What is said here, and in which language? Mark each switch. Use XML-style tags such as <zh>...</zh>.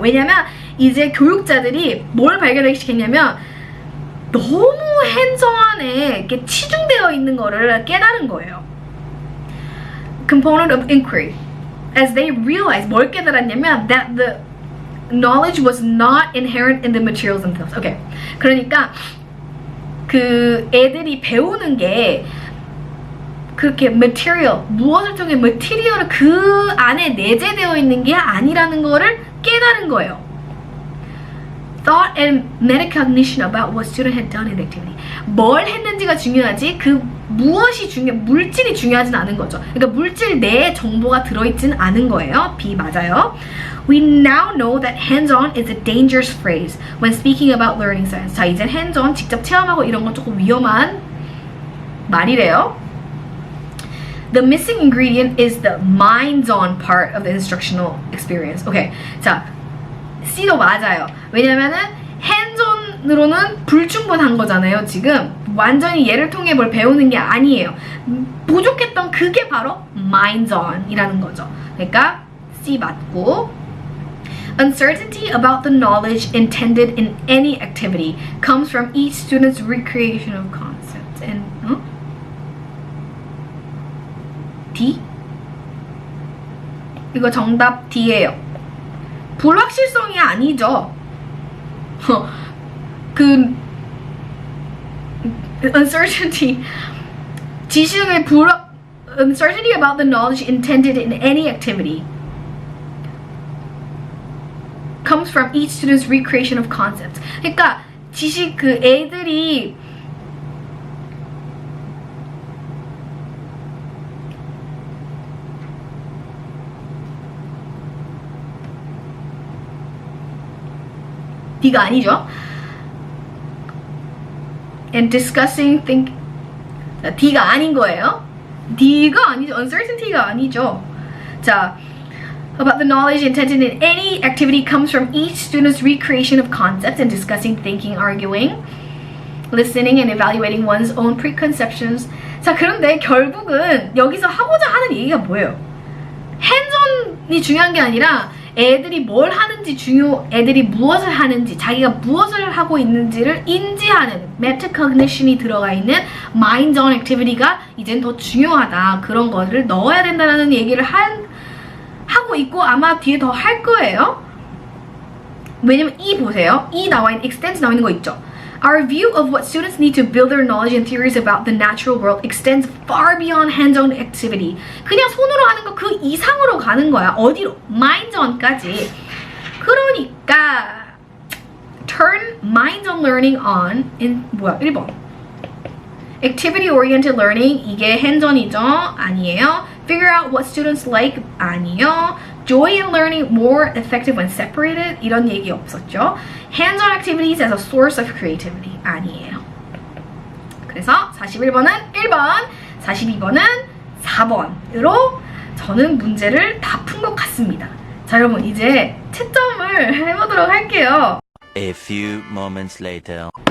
<ko>왜냐면 이제 교육자들이 뭘 발견하기 시작했냐면 너무 hands-on에 이렇게 치중되어 있는 거를 깨달은 거예요.</ko> <en>Component of inquiry. as they realized,</en> <ko>뭘 깨달았냐면</ko> <en>that the knowledge was not inherent in the materials themselves. Okay.</en> <ko>그러니까 그 애들이 배우는 게 그렇게 material, 무엇을 통해 material을 그 안에 내재되어 있는 게 아니라는 거를 깨달은 거예요.</ko> <en>Thought and metacognition about what student had done in the activity.</en> <ko>뭘 했는지가 중요하지 그 무엇이 물질이 중요하진 않은 거죠. 그러니까 물질 내에 정보가 들어있진 않은 거예요. B 맞아요.</ko> <en>We now know that hands-on is a dangerous phrase when speaking about learning science.</en> <ko>자, 이제 hands-on, 직접 체험하고 이런 건 조금 위험한 말이래요.</ko> <en>The missing ingredient is the minds-on part of the instructional experience.</en> <ko>오케이, 자, C도 맞아요. 왜냐면은 hands-on으로는 불충분한 거잖아요. 지금 완전히 얘를 통해 뭘 배우는 게 아니에요. 부족했던 그게 바로 minds-on이라는 거죠. 그러니까 C 맞고</ko> <en>Uncertainty about the knowledge intended in any activity comes from each student's recreation of concepts. And D?</en> <ko>이거 정답 D예요. 불확실성이 아니죠.</ko> <en>그 uncertainty</en> <ko>지식의</ko> <en>uncertainty about the knowledge intended in any activity comes from each student's recreation of concepts.</en> <ko>그러니까 지식 그 애들이 D가 아니죠.</ko> <en>And discussing think</en> <ko>D가 아닌 거예요. D가 아니죠. Uncertainty가 아니죠. 자,</ko> <en>about the knowledge intended in any activity comes from each student's recreation of concepts and discussing, thinking, arguing, listening, and evaluating one's own preconceptions.</en> <ko>자, 그런데 결국은 여기서 하고자 하는 얘기가 뭐예요? hands-on이 중요한 게 아니라 애들이 뭘 하는지 애들이 무엇을 하는지, 자기가 무엇을 하고 있는지를 인지하는 metacognition이 들어가 있는 minds-on activity가 이젠 더 중요하다. 그런 거를 넣어야 된다는 얘기를 하고 있고 아마 뒤에 더 할 거예요. 왜냐면 E 보세요. E 나와 있는 extends 나와 있는 거 있죠.</ko> <en>Our view of what students need to build their knowledge and theories about the natural world extends far beyond hands-on activity.</en> <ko>그냥 손으로 하는 거 그 이상으로 가는 거야. 어디로? minds-on까지. 그러니까</ko> <en>turn minds-on learning on in 1번. activity-oriented learning</en> <ko>이게 hands-on이죠? 아니에요.</ko> <en>figure out what students like</en> <ko>아니요.</ko> <en>joy in learning more effective when separated 이런 얘기 없었죠. hands-on activities as a source of creativity</en> <ko>아니에요. 그래서 41번은 1번, 42번은 4번으로 저는 문제를 다 푼 것 같습니다. 자, 여러분 이제 채점을 해보도록 할게요.</ko> <en>A few moments later.</en>